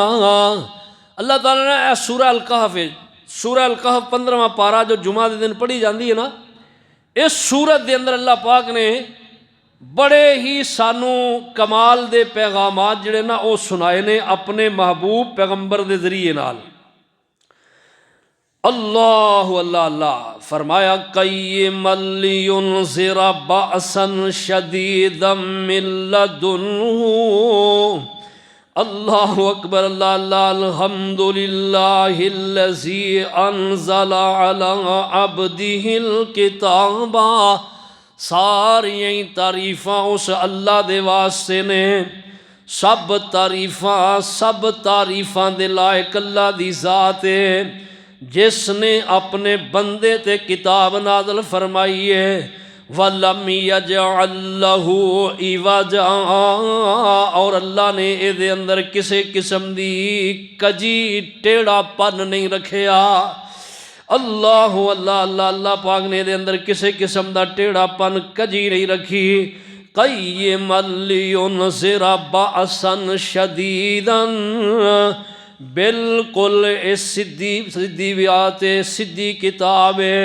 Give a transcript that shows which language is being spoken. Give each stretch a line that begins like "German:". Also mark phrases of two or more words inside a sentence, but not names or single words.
Punjabi: ਅੱਲਾਹ ਤਾਲਾ ਨੇ ਸੂਰਹ ਅਲ ਕਹਫ਼ ਹੈ, ਸੂਰਹ ਅਲ ਕਹਫ਼ 15ਵਾਂ ਪਾਰਾ
Urdu: جو جمعہ کے دن پڑھی جاتی ہے نا,
Punjabi: ਇਸ ਸੂਰਤ ਕੇ ਅੰਦਰ ਅੱਲਾਹ ਪਾਕ ਨੇ ਬੜੇ ਹੀ ਸਾਨੂੰ ਕਮਾਲ ਦੇ ਪੈਗ਼ਾਮਾਤ ਜਿਹੜੇ ਨਾ ਉਹ ਸੁਣਾਏ ਨੇ ਅਪਣੇ ਮਹਿਬੂਬ ਪੈਗ਼ੰਬਰ ਕੇ ਜ਼ਰੀਏ ਨਾਲ।
Arabic: الله الله الله فرمايا قيما لينذر بأسا شديدا من لدنه. الله أكبر، الله الله، الحمد لله الذي أنزل على عبده الكتاب.
Punjabi: ਸਾਰੀਆਂ ਤਾਰੀਫ਼ਾਂ ਉਸ ਅੱਲਾਹ ਦੇ ਵਾਸਤੇ ਨੇ, ਸਭ ਤਾਰੀਫ਼ਾਂ ਦੇ ਲਾਇਕ ਅੱਲਾਹ ਦੀ ਜ਼ਾਤ ਹੈ ਜਿਸਨੇ ਅਪਣੇ ਬੰਦੇ ਤੇ ਕਿਤਾਬ ਨਾਜ਼ਿਲ ਫ਼ਰਮਾਈ ਹੈ।
Arabic: ولم يجعل له عوجا,
Punjabi: ਔਰ ਅੱਲਾਹ ਨੇ ਇਹਦੇ ਅੰਦਰ ਕਿਸੀ ਕਿਸਮ ਦੀ ਕਜੀ ਟੇਢਾਪਨ ਨਹੀਂ ਰੱਖਿਆ। ਅੱਲਾਹ ਅੱਲਾਹ ਅੱਲਾਹ ਅੱਲਾਹ ਪਾਕ ਨੇ ਇਹਦੇ ਅੰਦਰ ਕਿਸੀ ਕਿਸਮ ਦਾ ਟੇਢਾਪਨ ਕਜੀ ਨਹੀਂ ਰੱਖੀ।
Arabic: قيما لينذر بأسا شديدا,
Punjabi: ਬਿਲਕੁਲ ਸਿੱਧੀ ਵਿਆਤ ਸਿੱਧੀ ਕਿਤਾਬ ਹੈ।